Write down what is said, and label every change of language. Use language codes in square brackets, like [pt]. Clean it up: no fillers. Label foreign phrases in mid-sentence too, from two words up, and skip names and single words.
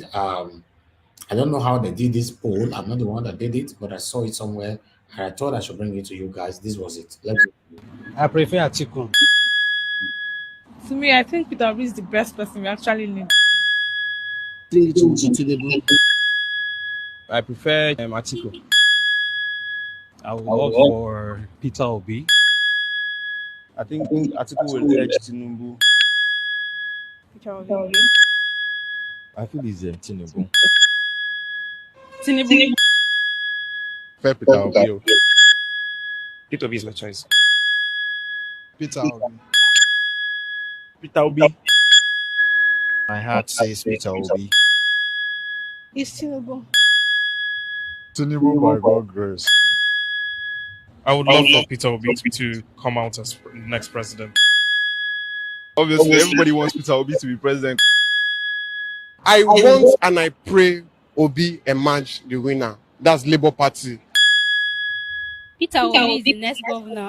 [en] I don't know how they did this poll. I'm not the one that did it, but I saw it somewhere, and I thought I should bring it to you guys. This was it. I prefer Atiku. To me, I think Peter Obi is the best person we actually need. I prefer Atiku. I will vote for Peter Obi. I think Atiku will edge Tinubu. Peter Obi. I feel it's Tinubu. Tinubu. Fair Peter Obi. Peter Obi is my choice. Peter Obi. Peter Obi. My heart says Peter Obi. It's Tinubu. Tinubu by God grace. I would love for Peter Obi to come out as next president. Obviously, everybody wants Peter Obi to be president. I want and I pray Obi emerge the winner. That's Labour Party. Peter Obi is the next governor.